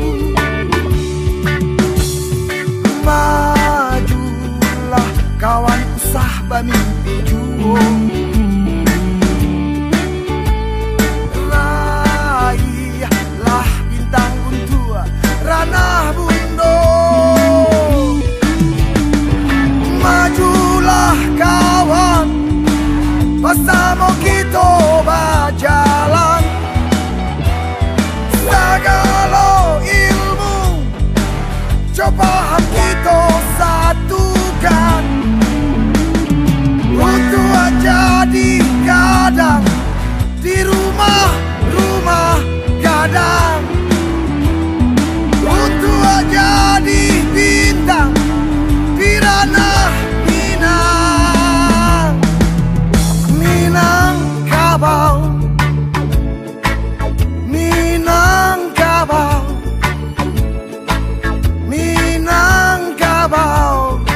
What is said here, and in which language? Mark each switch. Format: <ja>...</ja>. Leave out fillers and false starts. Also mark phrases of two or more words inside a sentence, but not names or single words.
<id>Majulah kawan usah bermimpi juang, raihlah bintang untuk</id> <min>ranah bundo.</min> <id>Majulah kawan, bersama kita berjalan. Segala ilmu coba kita satukan untuk jadi gadang di rumah-rumah gadang, untuk jadi bintang di ranah Minang. Minangkabau, Minangkabau, Minangkabau.</id>